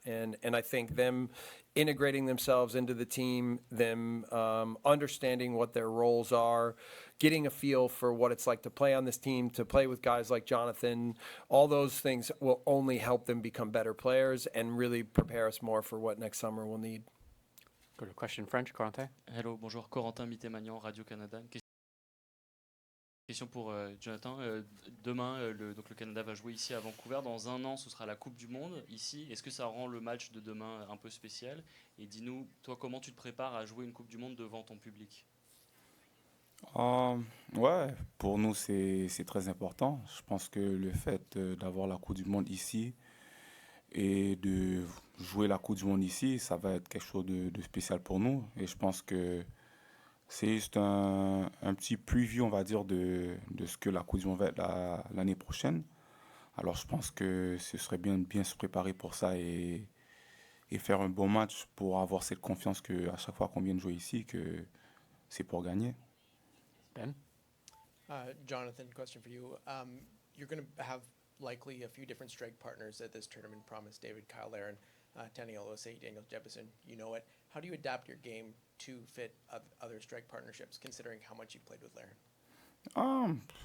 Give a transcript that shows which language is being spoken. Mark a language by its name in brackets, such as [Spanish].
[English] And I think them integrating themselves into the team, them understanding what their roles are, getting a feel for what it's like to play on this team, to play with guys like Jonathan, all those things will only help them become better players and really prepare us more for what next summer we'll need. Go to question French, Corentin. [French] Hello, bonjour, Corentin Mitté-Magnan, Radio-Canada. Question pour Jonathan. Demain, donc le Canada va jouer ici à Vancouver. Dans un an, ce sera la Coupe du Monde ici. Est-ce que ça rend le match de demain un peu spécial? Et dis-nous, toi, comment tu te prépares à jouer une Coupe du Monde devant ton public? Ouais, pour nous, c'est très important. Je pense que le fait d'avoir la Coupe du Monde ici et de jouer la Coupe du Monde ici, ça va être quelque chose de spécial pour nous. Et je pense que c'est juste un petit preview, on va dire, de ce que la Coupe du Monde va être l'année prochaine. Alors je pense que ce serait bien se préparer pour ça et faire un bon match pour avoir cette confiance qu'à chaque fois qu'on vient de jouer ici, que c'est pour gagner. [English] Ben? Jonathan, question for you. You're going to have likely a few different strike partners at this tournament. Promise David, Kyle Aaron, Daniel Osei, Daniel Jefferson. You know it. How do you adapt your game to fit other strike partnerships, considering how much you've played with Laren?